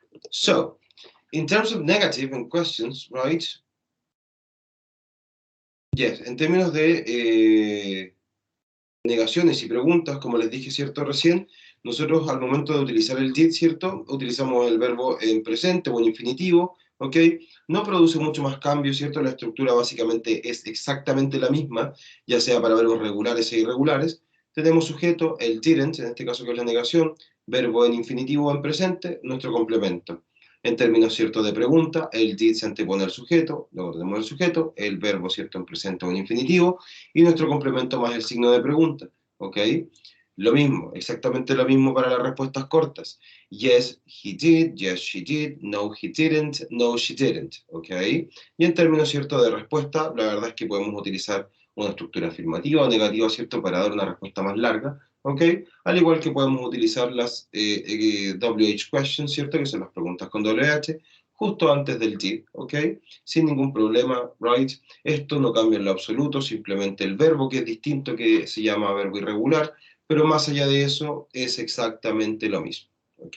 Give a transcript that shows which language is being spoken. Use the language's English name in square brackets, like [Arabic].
[English] So, in terms of negative and questions, right? [Spanish] Yes, en términos de negaciones y preguntas, como les dije, ¿cierto? Recién, nosotros al momento de utilizar el did, ¿cierto? Utilizamos el verbo en presente o en infinitivo, ¿ok? No produce mucho más cambio, ¿cierto? La estructura básicamente es exactamente la misma, ya sea para verbos regulares e irregulares. Tenemos sujeto, el didn't, en este caso que es la negación, verbo en infinitivo o en presente, nuestro complemento. En términos, ¿cierto?, de pregunta, el did se antepone al sujeto, luego tenemos el sujeto, el verbo, ¿cierto?, en presente o en infinitivo, y nuestro complemento más el signo de pregunta, ¿ok? Lo mismo, exactamente lo mismo para las respuestas cortas. [English] Yes, he did, yes, she did, no, he didn't, no, she didn't, ¿ok? [Spanish] Y en términos, ¿cierto?, de respuesta, la verdad es que podemos utilizar una estructura afirmativa o negativa, ¿cierto?, para dar una respuesta más larga, ¿ok? Al igual que podemos utilizar las WH questions, ¿cierto?, que son las preguntas con WH, justo antes del did, ¿ok? Sin ningún problema, right? Esto no cambia en lo absoluto, simplemente el verbo que es distinto, que se llama verbo irregular, pero más allá de eso es exactamente lo mismo, ¿ok?